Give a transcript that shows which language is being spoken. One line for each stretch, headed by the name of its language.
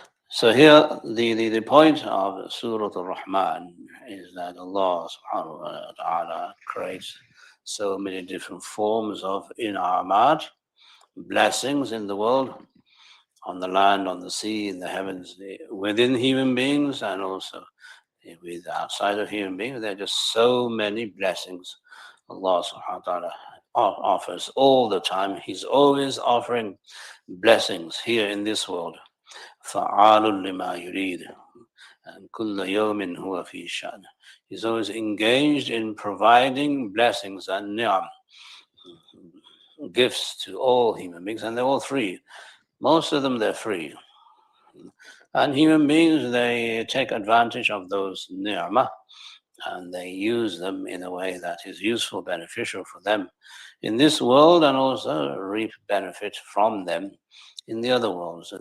English: So here, the point of Sūrah al-Raḥmān is that Allah subhanahu wa ta'ala creates so many different forms of in'amat, blessings in the world, on the land, on the sea, in the heavens, within human beings, and also with outside of human beings. There are just so many blessings Allah subhanahu wa ta'ala offers all the time. He's always offering blessings here in this world.
Arabic: فَعَالٌ لِمَا يُرِيدُ and كُلَّ يَوْمٍ هُوَ فِي شَأْنٍ.
English: He's always engaged in providing blessings and ni'am, gifts to all human beings, and they're all free. Most of them, they're free. And human beings, they take advantage of those ni'mah, and they use them in a way that is useful, beneficial for them in this world, and also reap benefit from them in the other worlds.